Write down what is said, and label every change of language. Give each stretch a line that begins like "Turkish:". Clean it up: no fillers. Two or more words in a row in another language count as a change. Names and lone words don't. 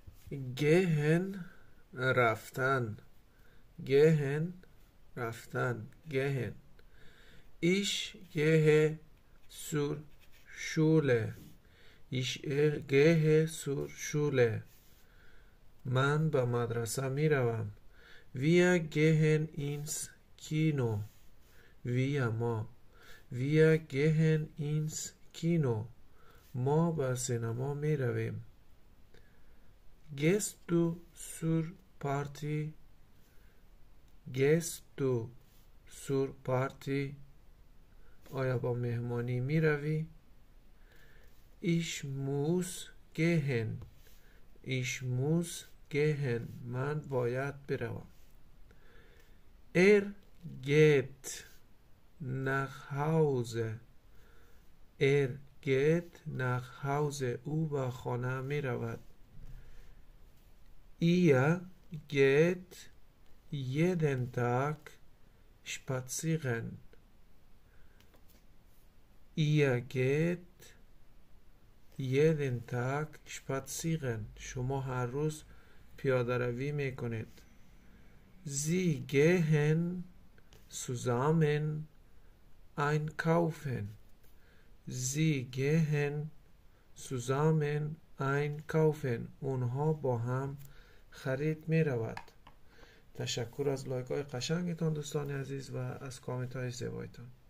Persian: گهن رفتن، گهن رفتن، گهن.
German: Ich gehe zur Schule. Ich gehe zur Schule.
Persian: من به مدرسه می روم.
German: Wir gehen ins Kino. ما. Wir gehen ins Kino.
Persian: ما به سینما می رویم.
German: Gehst du zur Party? Gehst du zur Party?
Persian: آیا با مهمانی می روی؟
German: Ich muss gehen. Ich muss gehen.
Persian: من باید بروم.
German: Er geht nach Hause. Er geht nach Hause.
Persian: او به خانه می رود.
German: Ihr geht jeden Tag spazieren. Ihr geht jeden Tag spazieren.
Persian: شما هر روز پیاده روی می کنید.
German: Sie gehen zusammen einkaufen. Sie gehen zusammen einkaufen.
Persian: اونها با هم خرید می رود. تشکر از لایک های قشنگتان دوستان عزیز و از کامنت های زیبایتان.